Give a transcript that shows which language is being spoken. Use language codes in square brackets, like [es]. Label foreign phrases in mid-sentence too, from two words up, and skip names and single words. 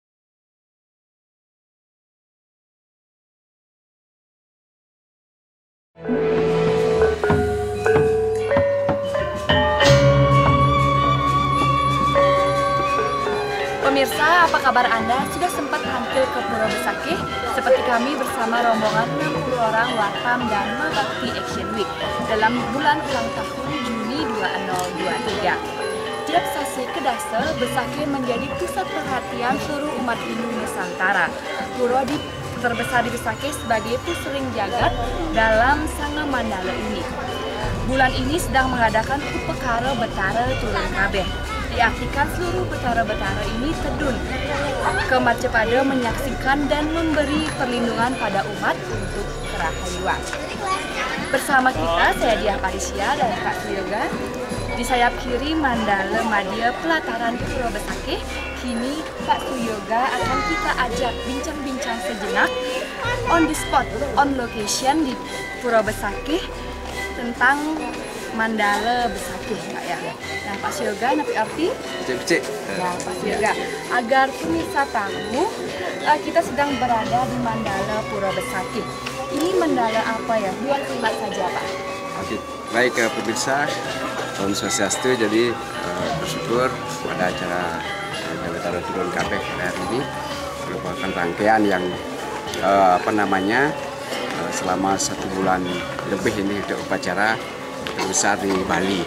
[id] Pemirsa, apa kabar Anda? Sudah sempat tampil ke Pura Besakih? Seperti kami bersama rombongan 60 orang Wartam dan Bakti Action Week dalam bulan ulang tahun Juni 2023. Tiap sasi kedasa, Besakih menjadi pusat perhatian seluruh umat Hindu Nusantara. Pura terbesar di Besakih sebagai pusering jagat dalam Sanga Mandala ini. Bulan ini sedang mengadakan Upekara Betara Turun Kabeh. Diartikan seluruh betara-betara ini tedun ke Macepada menyaksikan dan memberi perlindungan pada umat untuk kerahayuan. Bersama kita, saya Diah Parisya dan Kak Suyoga. Di sayap kiri Mandala Madya Pelataran Pura Besakih. Kini Kak Suyoga akan kita ajak bincang-bincang sejenak [en] on the spot, on location [id] di Pura Besakih tentang Mandala Besakih, Kak ya. [ban] Nah, Pak Suyoga, napi arti? Becek-becek. [id] Ya, Pak Suyoga. Agar pemirsa tahu, kita sedang berada di Mandala Pura Besakih. Ini mandala apa ya? 2 kalimat saja, Pak. Oke, baik pemirsa, Om Swastiastu. Jadi bersyukur pada acara Betara Turun Kabeh hari ini merupakan rangkaian yang selama 1 bulan lebih ini untuk upacara terbesar di Bali.